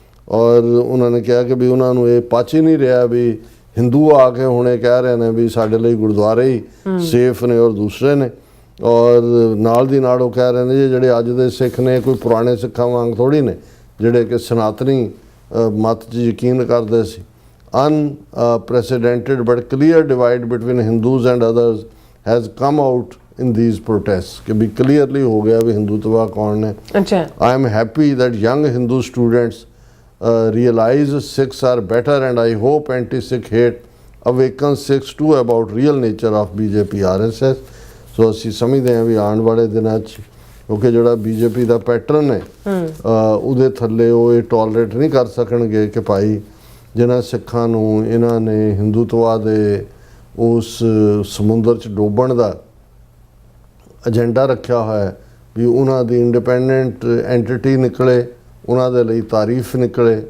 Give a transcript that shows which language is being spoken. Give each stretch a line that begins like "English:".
Punjabi: ਔਰ ਉਹਨਾਂ ਨੇ ਕਿਹਾ ਕਿ ਵੀ ਉਹਨਾਂ ਨੂੰ ਇਹ ਪਚ ਹੀ ਨਹੀਂ ਰਿਹਾ ਵੀ ਹਿੰਦੂ ਆ ਕੇ ਹੁਣ ਇਹ ਕਹਿ ਰਹੇ ਨੇ ਵੀ ਸਾਡੇ ਲਈ ਗੁਰਦੁਆਰੇ ਹੀ ਸੇਫ ਨੇ ਔਰ ਦੂਸਰੇ ਨੇ। ਔਰ ਨਾਲ ਦੀ ਨਾਲ ਉਹ ਕਹਿ ਰਹੇ ਨੇ ਜੀ ਜਿਹੜੇ ਅੱਜ ਦੇ ਸਿੱਖ ਨੇ ਕੋਈ ਪੁਰਾਣੇ ਸਿੱਖਾਂ ਵਾਂਗ ਥੋੜੀ ਨੇ ਜਿਹੜੇ ਕਿ ਸਨਾਤਨੀ ਮਤ 'ਚ ਯਕੀਨ ਕਰਦੇ ਸੀ।
English: Unprecedented but clear divide between Hindus and others has come out in these protests
Hindi: कि भी clearly हो गया भी हिंदुत्व कौन है। अच्छा।
English: I am happy that young Hindu students realize Sikhs are better and I hope anti-Sikh hate awakens Sikhs too about real nature of BJP RSS।
Punjabi: So ਅਸੀਂ ਸਮਝਦੇ ਹਾਂ ਵੀ ਆਉਣ ਵਾਲੇ ਦਿਨਾਂ 'ਚ ਕਿਉਂਕਿ ਜਿਹੜਾ BJP ਦਾ ਪੈਟਰਨ ਹੈ ਉਹਦੇ ਥੱਲੇ ਉਹ ਇਹ ਟੋਲਰੇਟ ਨਹੀਂ ਕਰ ਸਕਣਗੇ ਕਿ ਭਾਈ ਜਿਨ੍ਹਾਂ ਸਿੱਖਾਂ ਨੂੰ ਇਹਨਾਂ ਨੇ ਹਿੰਦੂਤਵਾ ਦੇ ਉਸ ਸਮੁੰਦਰ 'ਚ ਡੋਬਣ ਦਾ ਏਜੰਡਾ ਰੱਖਿਆ ਹੋਇਆ ਵੀ ਉਹਨਾਂ ਦੀ ਇੰਡੀਪੈਂਡੈਂਟ ਐਂਟੀਟੀ ਨਿਕਲੇ, ਉਹਨਾਂ ਦੇ ਲਈ ਤਾਰੀਫ ਨਿਕਲੇ।